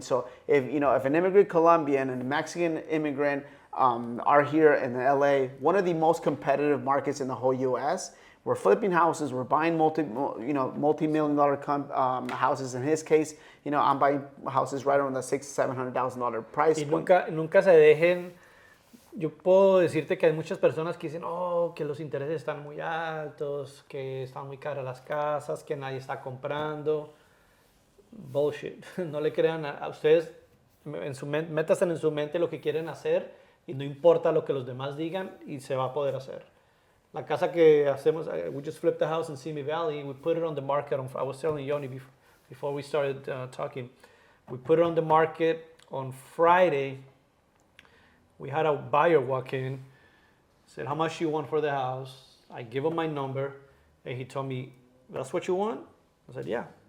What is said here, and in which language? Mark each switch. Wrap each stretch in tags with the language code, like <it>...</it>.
<en>So if an immigrant Colombian and a Mexican immigrant are here in LA, one of the most competitive markets in the whole US, we're flipping houses. We're buying multi-million-dollar houses. In his case, I'm buying houses right around the $600,000-$700,000 price point.</en> <es>Nunca se dejen. Yo puedo decirte que hay muchas personas que dicen, que los intereses están muy altos, que están muy caras las casas, que nadie está comprando. Bullshit. No le crean a ustedes. Métanse en su mente lo que quieren hacer y no importa lo que los demás digan y se va a poder hacer. La casa que hacemos,</es> <en>we just flipped the house in Simi Valley. We put it on the market. I was telling Yoni before we started talking. We put it on the market on Friday. We had a buyer walk in, said, how much do you want for the house? I give him my number, and he told me, that's what you want? I said, yeah.</en>